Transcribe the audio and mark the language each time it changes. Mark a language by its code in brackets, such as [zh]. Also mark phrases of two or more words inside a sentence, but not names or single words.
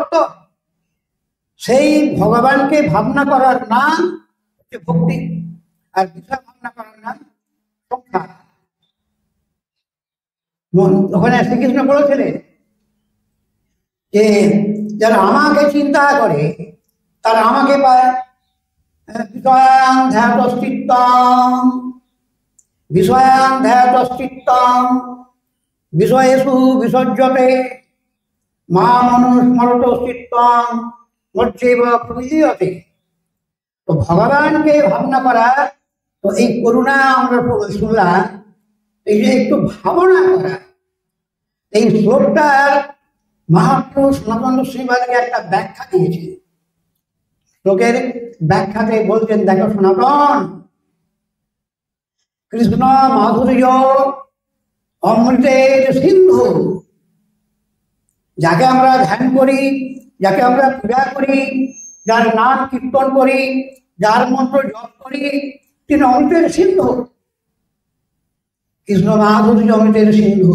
[bn] তো সেই ভগবানকে ভাবনা করার নাম হচ্ছে ভক্তি, আর বিষয় ভাবনা করার নাম সংসার। ওখানে শ্রীকৃষ্ণ বলেছিলেন যে যারা আমাকে চিন্তা করে তারা আমাকে পায়। [sa] বিষয়াং ধ্যাতশ্চিত্তং বিষয়াং ধ্যাতশ্চিত্তং বিষয়েষু বিসর্জতে মামনুস্মরত চিত্তং মচ্চৈব প্রবিলীয়তে। [bn] তো ভগবানকে ভাবনা করা, তো এই করুণা আমরা শুনলাম, এই যে একটু ভাবনা করা, এই শ্লোকটার মহাপুরুষ সনাতন শ্রীবাদকে একটা ব্যাখ্যা দিয়েছে। শ্লোকের ব্যাখ্যাতে বলছেন, দেখো সনাতন, কৃষ্ণ মাধুর্য অমৃতের সিন্ধু, যাকে আমরা ধ্যান করি, যাকে আমরা পূজা করি, যার নাম কীর্তন করি, যার মন্ত্র জপ করি, তিনি অমৃতের সিন্ধু, কৃষ্ণ মাধুর্য অমৃতের সিন্ধু।